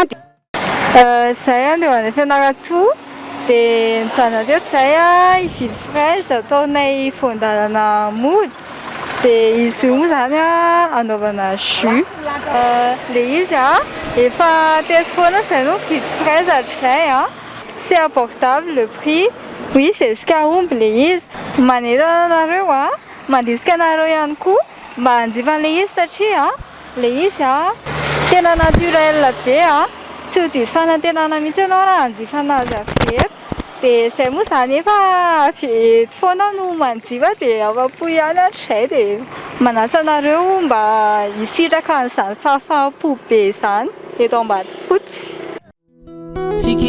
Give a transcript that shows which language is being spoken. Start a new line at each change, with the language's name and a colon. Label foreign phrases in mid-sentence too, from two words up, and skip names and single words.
Malagasy: Zay dia ho an'ny Fianaratsoa dia mijanona teto zay ivily fraise ataonay voan-dalana mody dia izy io moa zany anaovana jus. Le izy efa teto foana zay no vidy fraise hatr'izay.
French: C'est abordable le prix. Oui, c'est ce qu'aomby
Malagasy: le izy. Manentana anareo mandisika anareo ihany koa mba hanjifa le izy satria le izy tena naturel be. Tsy ho diso fanantenana mihitsy ianao raha hanjifa anazy avy eto. Dia izay moa zany efa avy eto foana no manjifa dia afa-po ihany hatr'izay dia manasa anareo mba hisitraka an'izany fahafaham-po be izany eto Ambatofotsy.